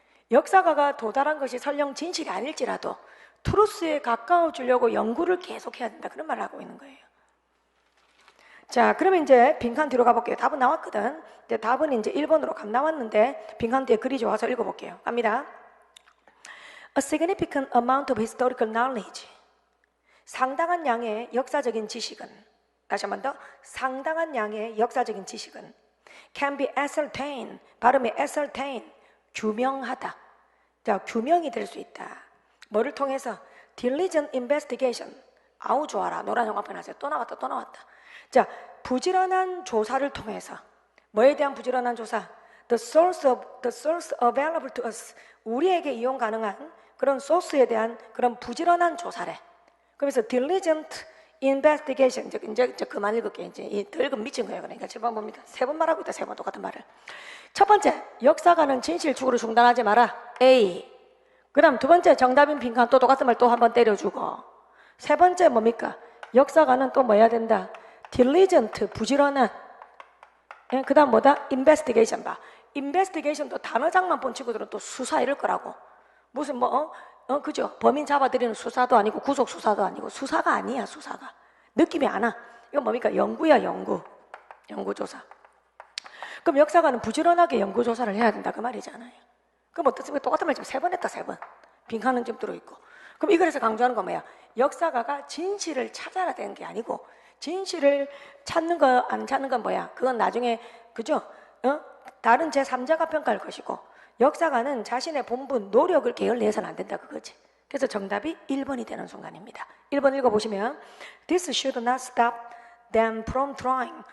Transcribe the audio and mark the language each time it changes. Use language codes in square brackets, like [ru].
[ko] 역사가가 도달한 것이 설령 진실이 아닐지라도 트루스에 가까워지려고 연구를 계속해야 된다. 그런 말을 하고 있는 거예요. 자, 그러면 이제 빈칸 뒤로 가볼게요. 답은 나왔거든. 근데 답은 이제 1번으로 감 나왔는데 빈칸 뒤에 글이 좋아서 읽어볼게요. 갑니다. [en] A significant amount of historical knowledge. [ko] 상당한 양의 역사적인 지식은, 다시 한 번 더, 상당한 양의 역사적인 지식은 [en] can be ascertained, [ko] 발음이 ascertain, 규명하다. 자, 규명이 될 수 있다. 뭐를 통해서? [en] diligent investigation. [ko] 아우 좋아라. 노란 형광펜 하세요. 또 나왔다. 자, 부지런한 조사를 통해서. 뭐에 대한 부지런한 조사? [en] The source available to us. [ko] 우리에게 이용 가능한 그런 소스에 대한 그런 부지런한 조사래. 그래서 [en] diligent investigation. [ko] 이제 그만 읽을게요. 이제 이 덜금 미친 거예요. 그러니까 7번 봅니다. 3번 말하고 있다. 3번 똑같은 말을. 첫 번째, 역사가는 진실 추구를 중단하지 마라. A. 그 다음 두 번째 정답인 빈칸 또 똑같은 말 또 한 번 때려주고. 세 번째 뭡니까? 역사가는 또 뭐 해야 된다? diligent, 부지런한. 예, 그 다음 뭐다? investigation 봐. investigation도 단어장만 본 친구들은 또 수사 이럴 거라고. 무슨 그죠? 범인 잡아들이는 수사도 아니고 구속 수사도 아니고 수사가 아니야, 수사가. 느낌이 안 와. 이건 뭡니까? 연구야, 연구. 연구조사. 그럼 역사가는 부지런하게 연구조사를 해야 된다 그 말이잖아요. 그럼 어떻습니까? 똑같은 말 지금 세 번 했다, 세 번. 빈칸은 좀 들어있고. 그럼 이거에서 강조하는 건 뭐야? 역사가가 진실을 찾아야 되는 게 아니고 진실을 찾는 거 안 찾는 건 뭐야? 그건 나중에 그죠? 다른 제3자가 평가할 것이고 역사가는 자신의 본분, 노력을 게을리해서는 안 된다 그거지. 그래서 정답이 1번이 되는 순간입니다. 1번 읽어보시면 [en] This should not stop them from trying.